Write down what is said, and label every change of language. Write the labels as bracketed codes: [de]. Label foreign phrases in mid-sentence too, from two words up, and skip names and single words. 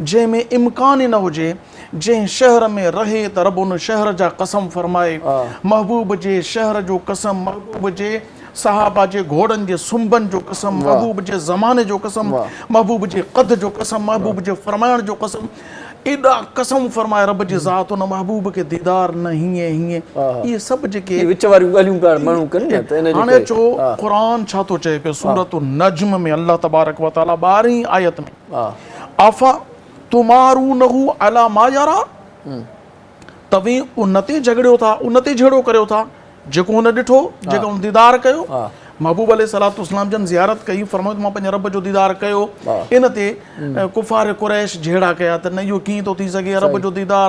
[sd] जंहिंमें इम्कान ई न हुजे जंहिं शहर में रहे त रब उन शहर जा कसम फरमाए महबूब जे शहर जो कसम महबूब जे सहाबा जे घोड़नि जे सुंबनि जो कसम महबूब जे ज़माने जो कसम महबूब जे क़द जो कसम महबूब जे फरमाइण जो कसम एॾा कसम फरमाए रब जी ज़ात उन महबूब खे दीदार न हीअं हीअं इहे सभु जेके विच वारियूं ॻाल्हियूं पाण माण्हू कनि न त इन हाणे अचो क़ुरान छा थो चए पियो सूरत नज्म में [ar] الله تبارك وتعالى [sd] 12वीं आयत में [ar] أفتمارونه على ما يرى [sd] तव्हीं उन ते झगड़ियो था उन ते झगड़ो करियो था जेको हुन ॾिठो जेको हुन दीदार कयो महबूब अलैहिस्सलाम जन ज़ियारत कई, फरमायो त मां पंहिंजे रब जो दीदार कयो। इन ते कुफार कुरैश जहिड़ा कया त न इहो कीअं थो थी सघे रब जो दीदार।